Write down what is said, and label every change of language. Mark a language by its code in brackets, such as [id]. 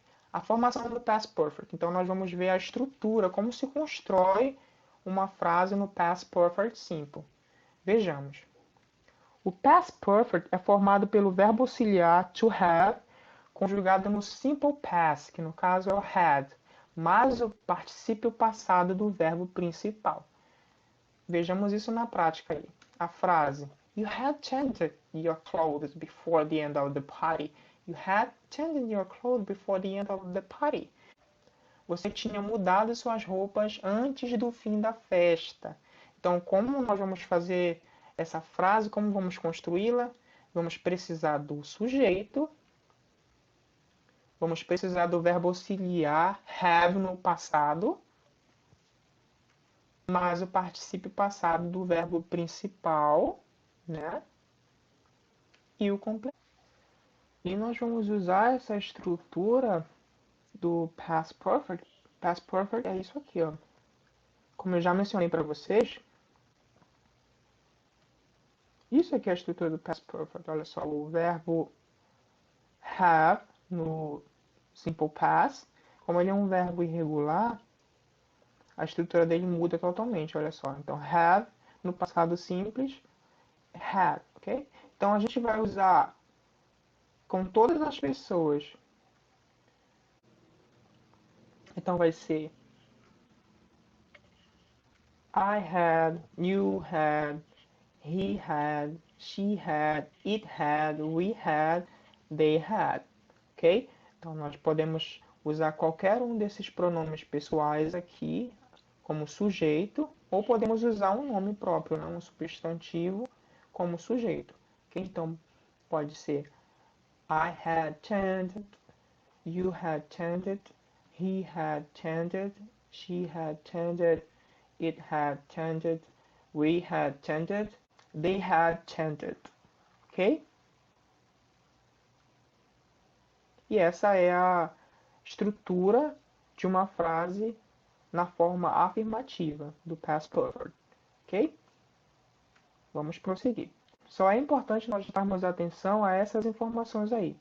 [pt] A formação do past perfect. Então, nós vamos ver a estrutura, como se constrói uma frase no past perfect simple. Vejamos. O past perfect é formado pelo verbo auxiliar to have, conjugado no simple past, que no caso é o had, mais o particípio passado do verbo principal. Vejamos isso na prática aí. A frase [en] You had changed your clothes before the end of the party. You had changed your clothes before the end of the party. [pt] Você tinha mudado suas roupas antes do fim da festa. Então, como nós vamos fazer essa frase, como vamos construí-la? vamos precisar do sujeito, vamos precisar do verbo auxiliar have no passado, mais o particípio passado do verbo principal, né? E o complemento. E nós vamos usar essa estrutura do past perfect. Past perfect é isso aqui, ó. Como eu já mencionei para vocês, isso aqui é a estrutura do past perfect. Olha só, o verbo have no simple past, como ele é um verbo irregular, a estrutura dele muda totalmente, olha só. Então, have no passado simples, had, ok? Então, a gente vai usar com todas as pessoas. Então, vai ser [en] I had, you had, he had, she had, it had, we had, they had, ok? [pt] Então, nós podemos usar qualquer um desses pronomes pessoais aqui como sujeito, ou podemos usar um nome próprio, né? Um substantivo como sujeito. [en] Okay? [pt] Então, pode ser [en] I had tended, you had tended, he had tended, she had tended, it had tended, we had tended, they had tended. Ok? [pt] E essa é a estrutura de uma frase na forma afirmativa do past perfect. Ok? Vamos prosseguir. Só é importante nós prestarmos atenção a essas informações aí.